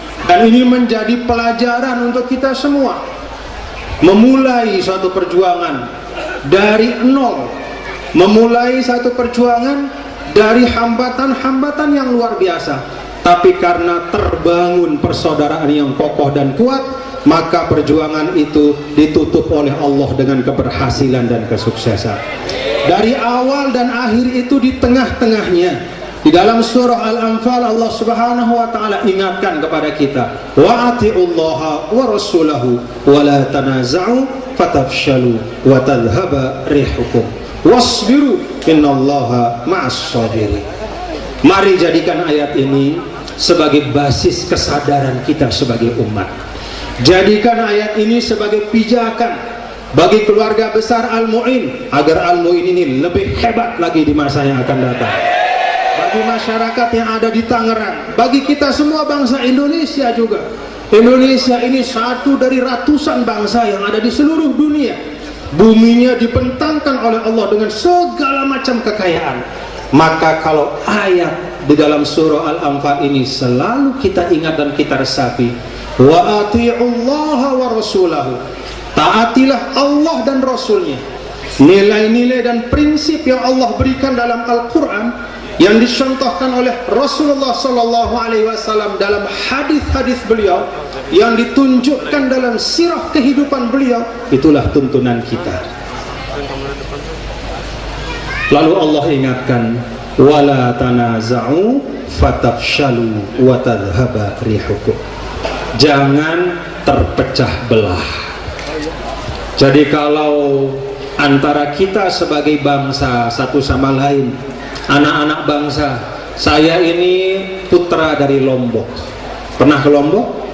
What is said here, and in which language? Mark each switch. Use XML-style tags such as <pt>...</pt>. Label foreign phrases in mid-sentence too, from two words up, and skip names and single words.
<id>Dan ini menjadi pelajaran untuk kita semua, memulai suatu perjuangan dari nol, memulai satu perjuangan dari hambatan-hambatan yang luar biasa, tapi karena terbangun persaudaraan yang kokoh dan kuat, maka perjuangan itu ditutup oleh Allah dengan keberhasilan dan kesuksesan. Dari awal dan akhir itu di tengah-tengahnya. Di dalam surah Al-Anfal Allah</id> <ar>سبحانه وتعالى</ar> <id>ingatkan kepada kita,</id> <ar>وأطيعوا الله ورسوله ولا تنازعوا فتفشلوا وتذهب ريحكم واصبروا إن الله مع الصابرين.</ar> <id>Mari jadikan ayat ini sebagai basis kesadaran kita sebagai umat. Jadikan ayat ini sebagai pijakan bagi keluarga besar Al-Mu'in agar Al-Mu'in ini lebih hebat lagi di masa yang akan datang. Bagi masyarakat yang ada di Tangerang, bagi kita semua bangsa Indonesia juga. Indonesia ini satu dari ratusan bangsa yang ada di seluruh dunia. Buminya dibentangkan oleh Allah dengan segala macam kekayaan. Maka kalau ayat di dalam surah Al-Anfal ini selalu kita ingat dan kita resapi,</id> <ar>وأطيعوا الله ورسوله,</ar> <id>taatilah Allah dan Rasulnya. Nilai-nilai dan prinsip yang Allah berikan dalam Al-Quran, yang dicontohkan oleh Rasulullah</id> <ar>صلى الله عليه وسلم</ar> <id>dalam hadis-hadis beliau, yang ditunjukkan dalam sirah kehidupan beliau, itulah tuntunan kita.</id> <ar>Lalu Allah ingatkan, ولا تنازعوا فتفشلوا وتذهب ريحكم.</ar> <id>Jangan terpecah belah. Jadi kalau antara kita sebagai bangsa satu sama lain, anak-anak bangsa, saya ini putra dari Lombok. Pernah ke Lombok?</id>